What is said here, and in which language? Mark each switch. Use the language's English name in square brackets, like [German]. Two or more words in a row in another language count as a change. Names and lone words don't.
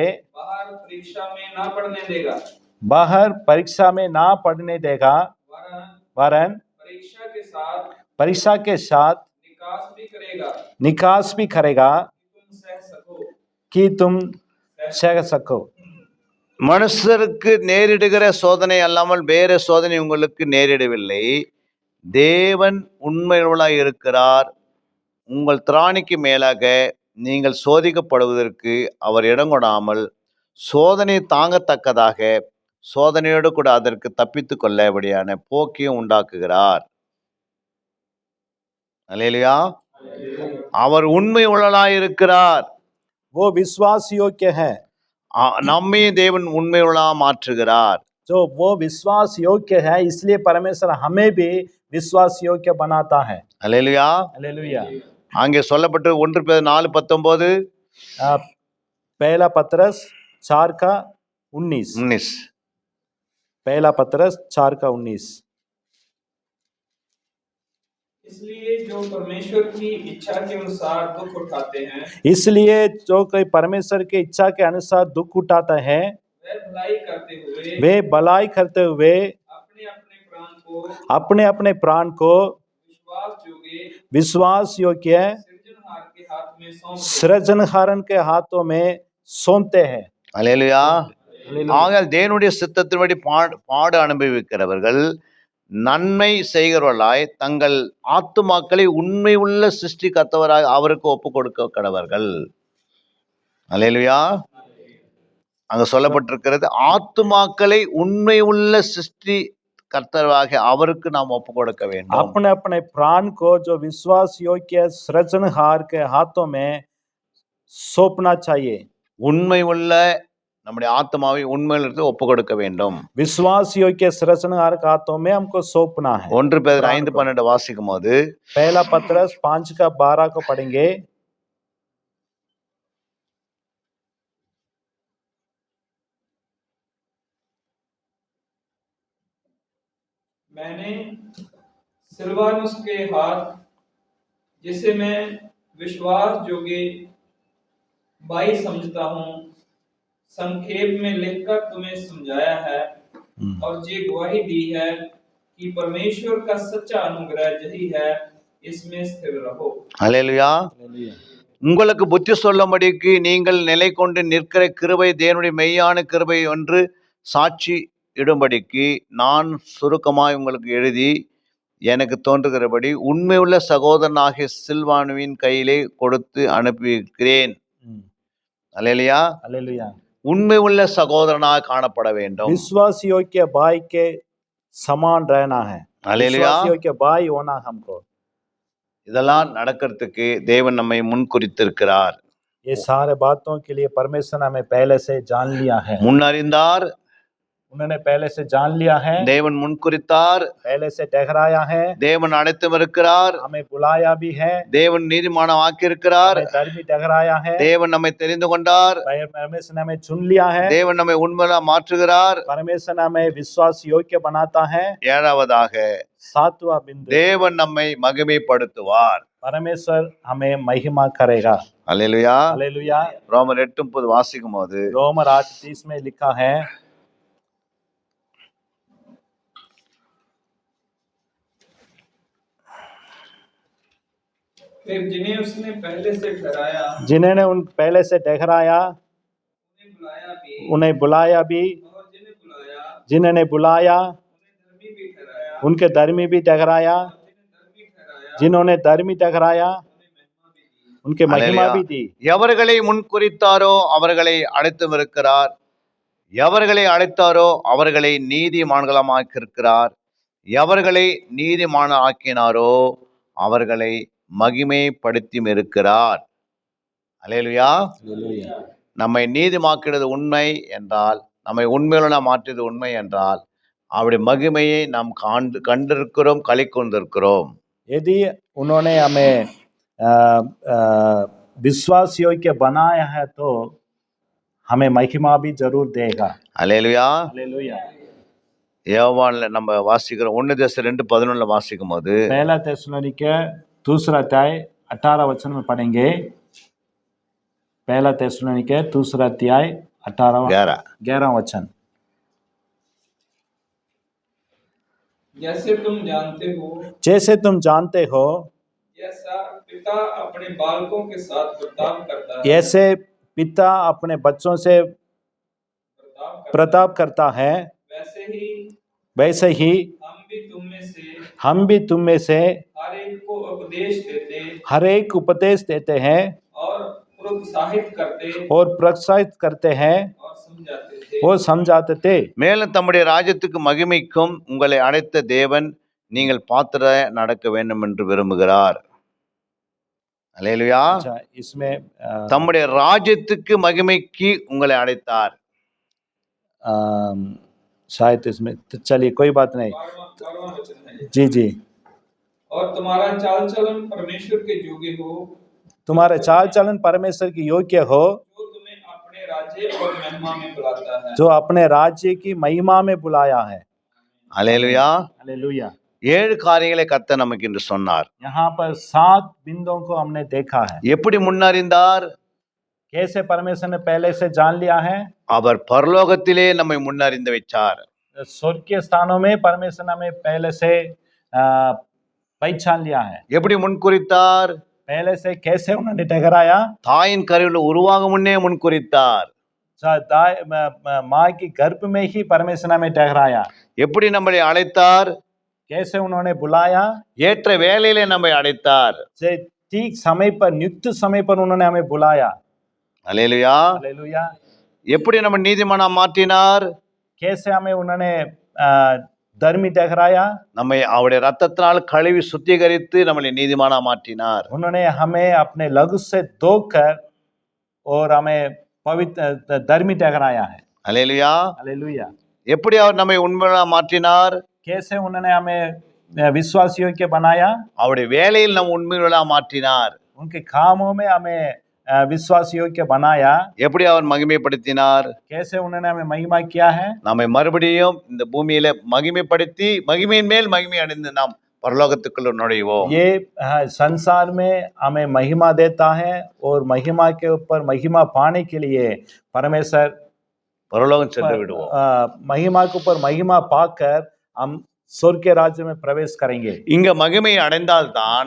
[Hindi] बाहर परीक्षा में ना पड़ने देगा, बाहर परीक्षा में ना पढ़ने देगा, वरन परीक्षा के साथ निकास भी करेगा कि तुम सह सको। [Tamil] மனுஷருக்கு நேரிடுகிற சோதனை அல்லாமல் வேற சோதனை உங்களுக்கு நேரிடவில்லை. தேவன் உண்மையுள்ளவராய் இருக்கிறார். உங்கள் திராணிக்கு மேலாக நீங்கள் சோதிக்கப்படுவதற்கு அவர் இடம் கொடாமல் சோதனை தாங்கத்தக்கதாக சோதனையோடு கூட அதற்கு தப்பித்து கொள்ளபடியான போக்கியும் உண்டாக்குகிறார். அல்லேலூயா. அவர் உண்மை உள்ளவராய் இருக்கிறார். [Hindi] वो विश्वास योग्य है। [Tamil] நம்மை தேவன் உண்மை உள்ளவராக மாற்றுகிறார். [Hindi] जो वो विश्वास योग्य है इसलिए परमेश्वर हमें भी विश्वास योग्य बनाता है। [Tamil] அல்லேலூயா. [Hindi] हालेलुया। [Tamil] அங்கே சொல்லப்பட்டு 1 பேதுரு 4:19. [Hindi] पहला पत्रस 4 का 19। पहला पत्रस 4 का 19। इसलिए जो परमेश्वर की इच्छा के अनुसार दुख उठाते हैं, इसलिए जो कोई परमेश्वर की इच्छा के अनुसार दुख उठाता है वे भलाई करते हुए अपने अपने प्राण को विश्वास योग्य सृजनहारन के हाथों में सौंपते हैं। [Tamil] அல்லேலூயா. ஆகையால் தேவனுடைய சித்தத்தின்படி பாடு அனுபவிக்கிறவர்கள் நன்மை செய்கிறவர்களாய் தங்கள் ஆத்துமாக்களை உண்மை உள்ள சிருஷ்டி கர்த்தவராய் அவருக்கு ஒப்பு கொடுக்க கடவர்கள். அல்லேலூயா. அங்க சொல்லப்பட்டிருக்கிறது ஆத்துமாக்களை உண்மை உள்ள சிருஷ்டி கர்த்தராக அவருக்கு நாம் ஒப்பு கொடுக்க வேண்டும். [Hindi] अपने अपने प्राण को जो विश्वास योग्य सृजनहार के हाथों में सौंपना चाहिए। [Tamil] உண்மை உள்ள நம்முடைய ஆத்மாவை உண்மையிலிருந்து ஒப்பு கொடுக்க வேண்டும். [Hindi] विश्वास योग्य सृजनहार के हाथों में हमको सौंपना है। [Tamil] 1 பேதுரு 5:12 வாசிக்கும் போது [Hindi] पहला पत्रस 5 का 12 को पढ़ेंगे। मैंने सिलवानुस के हाथ, जिसे मैं विश्वास योग्य भाई समझता हूँ, संक्षेप में लिखकर तुम्हें समझाया है और ये गवाही दी है कि परमेश्वर का सच्चा अनुग्रह यही है, इसमें स्थिर रहो। [Tamil] அல்லேலூயா. உங்களுக்கு புத்தி சொல்லும்படிக்கு நீங்கள் நிலை கொண்டு நிற்கிற கிருபை தேவனுடைய மெய்யான கிருபை என்று சாட்சி இடும்படிக்கு நான் சுருக்கமாய் உங்களுக்கு எழுதி எனக்கு தோன்றுகிறபடி உண்மையுள்ள சகோதரனாகிய சில்வானுவின் கையிலே கொடுத்து அனுப்பியிருக்கிறேன். அல்லேலூயா. [Hindi] हालेलुया। [Tamil] உண்மை உள்ள சகோதரனாக காணப்பட வேண்டும். [Hindi] विश्वास योग्य भाई के समान रहना है। [Tamil] அல்லேலூயா. [Hindi] विश्वास योग्य भाई होना हमको। [Tamil] இதெல்லாம் நடக்கிறதுக்கு தேவன் நம்மை முன்குறித்திருக்கிறார். [Hindi] ये सारे बातों के लिए परमेश्वर ने हमें पहले से जान लिया है। [Tamil] முன்னறிந்தார், [Hindi] उन्होंने पहले से जान लिया है, [Tamil] தேவன் முன்குறித்தார், [Hindi] पहले से ठहराया है, [Tamil] தேவன் அழைத்தும் இருக்கிறார், [Hindi] हमें बुलाया भी है, [Tamil] தேவன் நீதிமானம் ஆக்கியிருக்கிறார், [Hindi] हमें धर्मी ठहराया है, [Tamil] தேவன் நம்மை தெரிந்து கொண்டார், [Hindi] परमेश्वर ने हमें चुन लिया है, [Tamil] தேவன் நம்மை உண்மையா மாற்றுகிறார். [Hindi] परमेश्वर ने हमें विश्वास योग्य बनाता है। [Tamil] ஏழாவதாக [Hindi] सातवां बिंदु, [Tamil] தேவன் நம்மை மகிமைப்படுத்துவார். [Hindi] परमेश्वर हमें महिमा करेगा। [Tamil] அல்லேலூயா. [Hindi] हालेलुया। [Tamil] ரோமர் 8:30 வாசிக்கும் போது [Hindi] रोमर 8:30 में लिखा है, फिर जिन्हें उसने पहले से ठहराया, जिन्होंने उन पहले से ठहराया उन्हें बुलाया भी, उन्हें बुलाया भी, और जिन्हें बुलाया जिन्होंने बुलाया उन्हें धर्मी भी ठहराया, उनके धर्मी भी ठहराया, जिन्होंने धर्मी ठहराया उनके महिमा [Tamil] அல்லேலூயா. [Hindi] भी दी। [Tamil] எவர்களை முன்குறித்தாரோ அவர்களை அழைத்தும் இருக்கிறார். எவர்களை அழைத்தாரோ அவர்களை நீதிமான்களமாக்கியிருக்கிறார். எவர்களை நீதிமான ஆக்கினாரோ அவர்களை மகிமைப்படுத்தியும் இருக்கிறார். அல்லேலூயா. நம்மை நீதிமாக்கினது உண்மை என்றால், நம்மை உண்மையுள்ள மாற்றியது உண்மை என்றால், அவருடைய மகிமையை நாம் கண்டிருக்கிறோம், களி கொண்டிருக்கிறோம். [Hindi] यदि उन्होंने हमें विश्वास योग्य बनाया है तो हमें महिमा भी जरूर देगा। [Tamil] அல்லேலூயா. [Hindi] हालेलुया। [Tamil] யோவான்ல நம்ம வாசிக்கிறோம் 1 Thessalonians 2:11 வாசிக்கும் போது, [Hindi] पहला थिस्सलुनीके दूसरा अध्याय 18 वचन में पढ़ेंगे। पहला थिस्सलुनीके दूसरा अध्याय 11 वचन। जैसे तुम जानते हो, जैसे तुम जानते हो, जैसा पिता अपने बालकों के साथ बर्ताव करता है, ऐसे पिता अपने बच्चों से प्रताप करता है, वैसे ही हम भी तुम में से हर एक को हर एक उपदेश देते हैं और प्रोत्साहित करते हैं और समझाते थे। [Tamil] மேலும் தம்முடைய ராஜ்யத்துக்கு மகிமைக்கும் உங்களை அழைத்த தேவன் நீங்கள் பாத்திர நடக்க வேண்டும் என்று விரும்புகிறார். அல்லேலூயா. [Hindi] अच्छा, इसमें [Tamil] தம்முடைய ராஜ்யத்துக்கு மகிமைக்கு உங்களை அழைத்தார். [Hindi] शायद इसमें तो चलिए कोई बात नहीं। 12वां वचन है, जी जी। और तुम्हारा चाल चलन परमेश्वर के योग्य हो, तुम्हारे चाल चलन परमेश्वर की योग्य हो, जो तुम्हें अपने राज्य और महिमा में बुलाता है। जो अपने राज्य की महिमा में बुलाया है। [Tamil] அல்லேலூயா. [Hindi] हालेलुया। [Tamil] 7 காரியங்களை கர்த்தர் நமக்கு என்று சொன்னார். [Hindi] यहाँ पर 7 बिंदुओं को हमने देखा है। [Tamil] எப்படி முன்னறிந்தார்? [Hindi] कैसे परमेश्वर ने पहले से जान लिया है? [Tamil] அவர் பரலோகத்திலே நம்மை முன்னறிந்து வைத்தார். [Hindi] स्वर्ग के स्थानों में परमेश्वर ने हमें पहले से पहचान लिया है। [Tamil] எப்படி முன்குறித்தார்? [Hindi] पहले से कैसे उन्होंने ठहराया? [Tamil] தாயின் கருவில் உருவாகும் முன்னே முன்குறித்தார். [Hindi] माँ की गर्भ में ही परमेश्वर ने हमें ठहराया। [Tamil] எப்படி நம்மளை அழைத்தார்? [Hindi] कैसे उन्होंने बुलाया? [Tamil] ஏற்ற வேளையிலே நம்மை அழைத்தார். [Hindi] ठीक समय पर, नियुक्त समय पर उन्होंने हमें बुलाया। [Tamil] அல்லேலூயா. [Hindi] हालेलुया। [Tamil] எப்படி நம்ம நீதிமானா மாற்றினார்? [Hindi] कैसे हमें उन्होंने धर्मी ठहराया? [Tamil] நம்மை அவருடைய ரத்தத்தினால் கழுவி சுத்திகரித்து நம்மளை நீதிமானா மாற்றினார். [Hindi] उन्होंने हमें अपने लहू से धोकर और हमें पवित्र धर्मी ठहराया है। [Tamil] அல்லேலூயா. [Hindi] हालेलुया। [Tamil] எப்படி அவர் நம்மை உண்மையா மாற்றினார்? [Hindi] कैसे उन्होंने हमें विश्वासियों के बनाया? [Tamil] அவருடைய வேலையில் நம்ம உண்மையா மாற்றினார். [Hindi] उनके कामों में हमें विश्वासियों के बनाया। [Tamil] எப்படி அவர் மகிமைப்படுத்தினார்? [Hindi] कैसे उन्होंने हमें महिमा किया है? [Tamil] நம்மை மறுபடியும் இந்த பூமியில மகிமைப்படுத்தி மகிமையின் மேல் மகிமை அடைந்து நாம் परलोकத்துக்குள்ள நுழைவோம். [Hindi] ये संसार में हमें महिमा देता है और महिमा के ऊपर महिमा पाने के लिए परमेश्वर [Tamil] பரலோகம் சென்று விடுவோம். [Hindi] महिमा के ऊपर महिमा पाकर हम स्वर्ग के राज्य में प्रवेश करेंगे। [Tamil] இங்க மகிமை அடைந்தால்தான்,